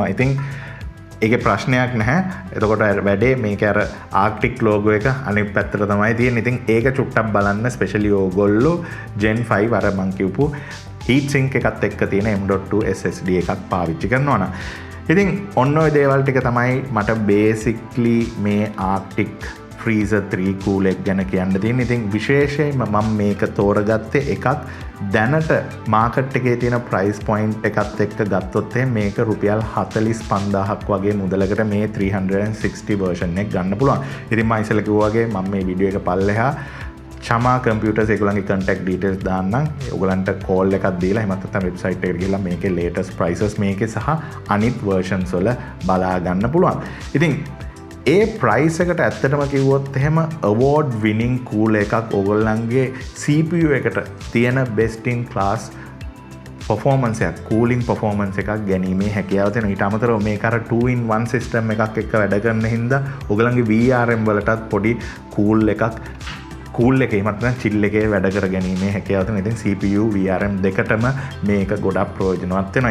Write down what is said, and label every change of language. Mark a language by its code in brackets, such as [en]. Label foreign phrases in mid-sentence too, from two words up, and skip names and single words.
[si] ඉතින් ඒකේ ප්‍රශ්නයක් නැහැ. එතකොට වැඩේ මේක අර Arctic logo එක අනිත් පැත්තට තමයි තියෙන්නේ. ඉතින් ඒක චුට්ටක් බලන්න ස්පෙෂලි ඕගොල්ලෝ Gen 5 අර මං කියපු [en] heat sink [si] එකත් එක්ක තියෙන M.2 SSD එකක් පාවිච්චි කරනවා නම්. ඉතින් ඔන්න ඔය දේවල් ටික තමයි මට basically මේ Arctic Freezer 3 cool එක ගැන කියන්න තියෙන්නේ. ඉතින් විශේෂයෙන්ම මම මේක තෝරගත්තේ එකක් දැනට මාකට් එකේ තියෙන [en] price point [si] එකත් එක්ක ගත්තොත් මේක රුපියල් 45000ක් වගේ මුදලකට මේ [en] 360 version [si] එක ගන්න පුළුවන්. ඉතින් මම ඉස්සෙල්ලා කිව්වා වගේ මම මේ වීඩියෝ එක පල්ලෙහා Chama computers ඒගොල්ලන්ගේ [en] contact details [si] දාන්නම්. ඔයගලන්ට call එකක් දීලා එහෙමත් නැත්නම් website එකට ගිහලා මේකේ [en] latest prices [si] මේකේ සහ අනිත් versions වල බලා ගන්න පුළුවන්. ඉතින් ඒ price එකට ඇත්තටම කිව්වොත් එහෙම [en] award winning [si] cool එකක් ඔයගොල්ලන්ගේ CPU එකට තියෙන [en] best in class performance [si] එකක් [en] cooling performance [si] එකක් ගැනීමේ හැකියාව තියෙනවා. ඊට අමතරව මේක අර [en] 2-in-1 system [si] එකක් එක්ක වැඩ කරන හින්දා ඔයගලන්ගේ VRM වලටත් පොඩි cool එකක් cool එකේ මත නම් chill එකේ වැඩ කර ගැනීමේ හැකියාව තියෙනවා. ඉතින් CPU VRM දෙකටම මේක ගොඩක් ප්‍රයෝජනවත් වෙනවා.